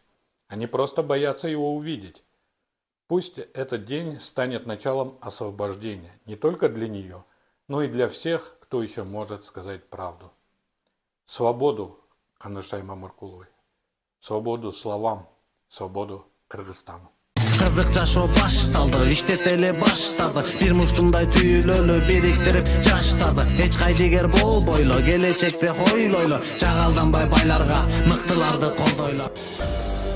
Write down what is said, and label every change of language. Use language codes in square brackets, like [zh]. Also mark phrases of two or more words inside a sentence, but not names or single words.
[ru] Они просто боятся его увидеть. Пусть этот день станет началом освобождения не только для нее, но и для всех, кто еще может сказать правду. Свободу Канышай Мамыркуловой, свободу словам, свободу Кыргызстану. [ky] Кызык жашоо башталды, иштетели баштады. Бир муштумдай түйүлөлү бириктирип жаштарды. Эч кайдыгер болбойлу, келечекти хойлойлу. Жагалданбай байларга, мыктыларды колдойлу.